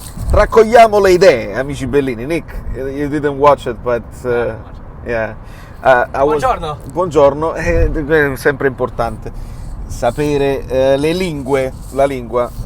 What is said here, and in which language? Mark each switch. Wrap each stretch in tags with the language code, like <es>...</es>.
<it>raccogliamo le idee, amici bellini.</it> <en>Nick, you didn't watch it, but yeah.</en> <it>Buongiorno. Buongiorno, è sempre importante sapere le lingue, la lingua.</it>